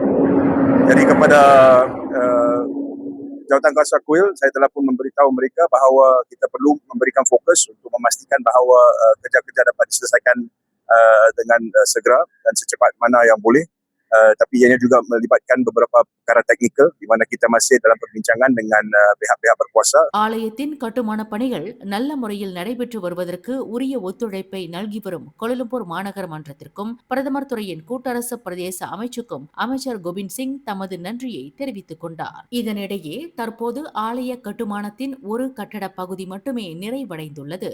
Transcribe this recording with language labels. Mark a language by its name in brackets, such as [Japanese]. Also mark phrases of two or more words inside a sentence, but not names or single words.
[Malay] Jadi kepada Jawatan Kuasa Kuil, saya telah pun memberitahu mereka bahawa kita perlu memberikan fokus untuk memastikan bahawa kerja-kerja dapat diselesaikan dengan segera dan secepat mana yang boleh. Tapi ianya juga melibatkan beberapa perkara teknikal di mana kita masih dalam perbincangan dengan pihak-pihak berkuasa. [Tamil] ஆலயத்தின் கட்டுமான பணிகள் நல்ல முறையில் நடைபெற்று வருவதற்கு உரிய ஒத்துழைப்பை நல்கி வரும் கோலாலம்பூர் மாநகர மன்றத்திற்கும் பிரதமர் துறையின் கூட்டரசு பிரதேச அமைச்சுக்கும் அமைச்சர் கோபிந்த் சிங் தமது நன்றியை தெரிவித்துக் கொண்டார். இதனிடையே தற்போது ஆலய கட்டுமானத்தின் ஒரு கட்டட பகுதி மட்டுமே நிறைவடைந்துள்ளது.